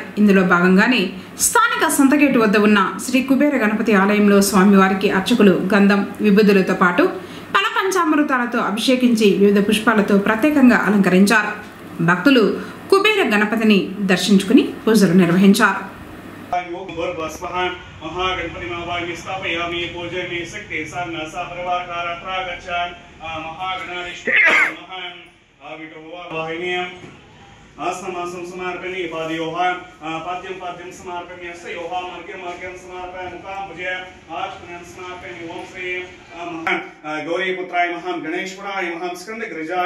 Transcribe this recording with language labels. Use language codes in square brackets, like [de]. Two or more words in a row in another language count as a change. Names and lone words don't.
[te] ఇందులో భాగంగానే స్థానిక సంతగేటు వద్ద ఉన్న శ్రీ కుబేర గణపతి ఆలయంలో స్వామివారికి అర్చకులు గంధం విభూదులతో పాటు పంచామృతాలతో అభిషేకించి వివిధ పుష్పాలతో ప్రత్యేకంగా అలంకరించారు. భక్తులు కుబేర గణపతిని దర్శించుకుని పూజలు నిర్వహించారు. [sa] आसनमासं समर्पयामि पादयोः पाद्यं समर्पयामि हस्ते योः अर्घ्यं समर्पयामि मुखां भुजे आचमनं समर्पयामि ओम श्री गौरीपुत्राय महां गणेश्वराय महां स्कंदगिरिजाय